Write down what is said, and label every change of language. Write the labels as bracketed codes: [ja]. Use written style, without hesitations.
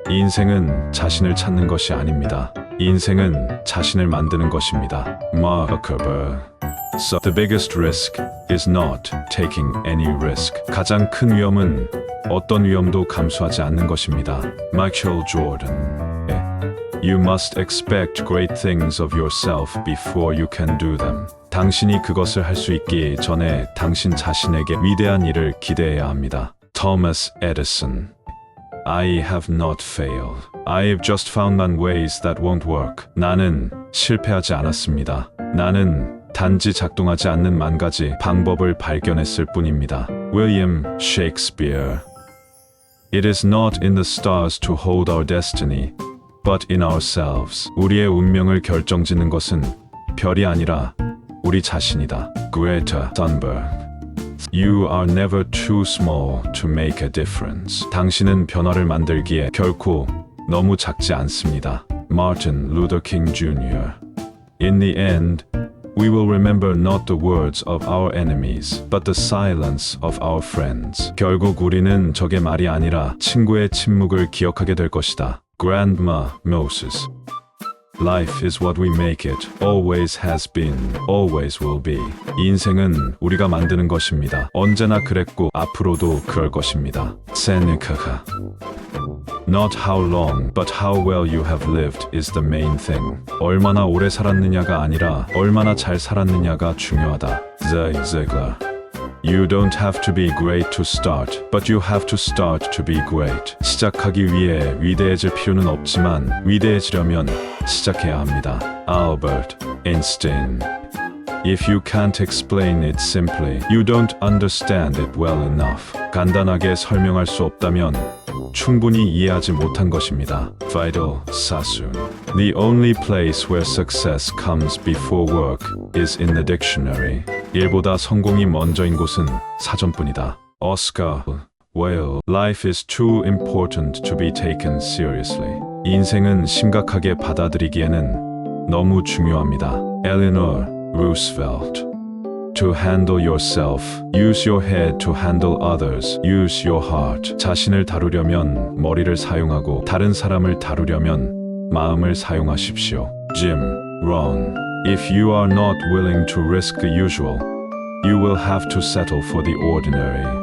[ko] 인생은 자신을 찾는 것이 아닙니다. 인생은 자신을 만드는 것입니다. [en] Mark Zuckerberg. So the biggest risk is not taking any risk. [ko] 가장 큰 위험은 어떤 위험도 감수하지 않는 것입니다. [en] Michael Jordan. You must expect great things of yourself before you can do them. [ko] 당신이 그것을 할 수 있기 전에 당신 자신에게 위대한 일을 기대해야 합니다. [en] Thomas Edison. I have not failed. I've just found none ways that won't work. [ko] 나는 실패하지 않았습니다. 나는 단지 작동하지 않는 만 가지 방법을 발견했을 뿐입니다. [en] William Shakespeare. It is not in the stars to hold our destiny, but in ourselves. [ko] 우리의 운명을 결정짓는 것은 별이 아니라 우리 자신이다. [en] Greta Thunberg. You are never too small to make a difference. [ko] 당신은 변화를 만들기에 결코 너무 작지 않습니다. [en] Martin Luther King Jr. In the end, we will remember not the words of our enemies, but the silence of our friends. [ko] 결국 우리는 적의 말이 아니라 친구의 침묵을 기억하게 될 것이다. [en] Grandma Moses. Life is what we make it. Always has been. Always will be. [ko] 인생은 우리가 만드는 것입니다. 언제나 그랬고 앞으로도 그럴 것입니다. [en] Seneca. Not how long, but how well you have lived is the main thing. [ko] 얼마나 오래 살았느냐가 아니라 얼마나 잘 살았느냐가 중요하다. [en] Zig Ziglar. You don't have to be great to start, but you have to start to be great. [ko] 시작하기 위해 위대해질 필요는 없지만 위대해지려면 시작해야 합니다. [en] Albert Einstein. If you can't explain it simply, you don't understand it well enough. [ko] 간단하게 설명할 수 없다면 충분히 이해하지 못한 것입니다. [en] Fidel Sassoon. The only place where success comes before work is in the dictionary. [ko] 일보다 성공이 먼저인 곳은 사전뿐이다. [en] Oscar Wilde. Life is too important to be taken seriously. [ko] 인생은 심각하게 받아들이기에는 너무 중요합니다. [en] Eleanor Roosevelt. To handle yourself, use your head. To handle others, use your heart. [ko] 자신을 다루려면 머리를 사용하고 다른 사람을 다루려면 마음을 사용하십시오. [en] Jim Rohn. If you are not willing to risk the usual, you will have to settle for the ordinary.